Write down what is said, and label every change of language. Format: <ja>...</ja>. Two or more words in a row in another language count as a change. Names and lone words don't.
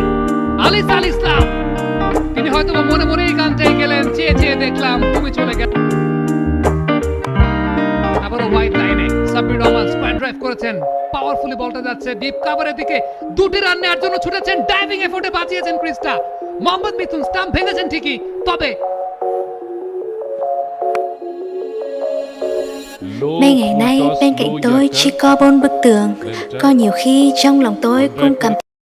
<bn>আলিস আল ইসলাম, তিনি হয়তো মনে মনেই গানটাই গেলেন, চেয়ে চেয়ে দেখলাম তুমি চলে গেল। আবারও হোয়াইট লাইনে সাব্বির রহমান স্কোয়ার ড্রাইভ করেছেন, পাওয়ারফুলি বলটা যাচ্ছে ডিপ কভারের দিকে। 2টি রান নেওয়ার জন্য ছুটেছেন, ডাইভিং এফোর্টে বাঁচিয়েছেন ক্রিস্টা। মোহাম্মদ মিথুন স্টাম্প ভেঙেছেন ঠিকই, তবে</bn> <vi>Mấy ngày nay bên cạnh tôi chỉ có 4 bức tường. Có nhiều khi trong lòng tôi cũng cảm</vi>